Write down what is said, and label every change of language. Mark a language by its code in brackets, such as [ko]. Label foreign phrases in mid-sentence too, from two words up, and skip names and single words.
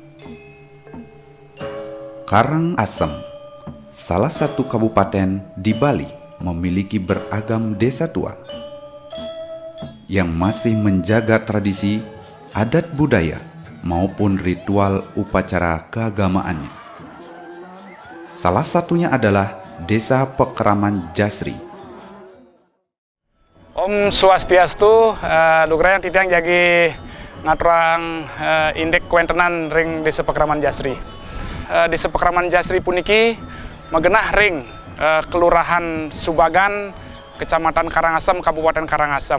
[id] Karangasem, salah satu kabupaten di Bali, memiliki beragam desa tua yang masih menjaga tradisi, adat budaya, maupun ritual upacara keagamaannya. Salah satunya adalah Desa Pekraman Jasri. [ban] Om Swastiastu, Lugrayang titiang jagi ngaturang indek kuentenan ring Desa Pekraman Jasri. Desa Pekraman Jasri puniki magenah ring Kelurahan Subagan, Kecamatan Karangasem, Kabupaten Karangasem.